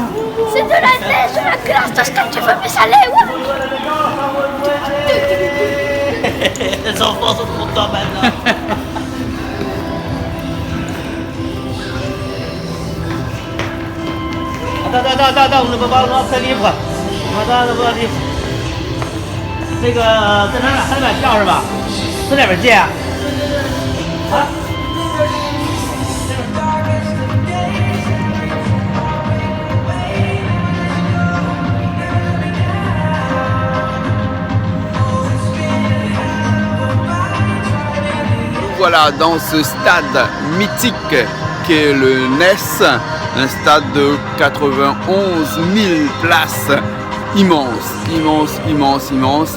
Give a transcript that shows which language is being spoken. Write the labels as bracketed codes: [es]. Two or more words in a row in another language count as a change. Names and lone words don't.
[fr] C'est de la neige, de la glace, tout ce que tu veux, mais ça l'est, ouais. Les enfants sont contents maintenant. Attends, on ne peut pas le montrer libre. Attends, on ne peut pas libre. [zh] 这个在哪儿？还得买票是吧？在哪边借啊？啊？ [fr] Voilà dans ce stade mythique qu'est le NES, un stade de 91 000 places, immense.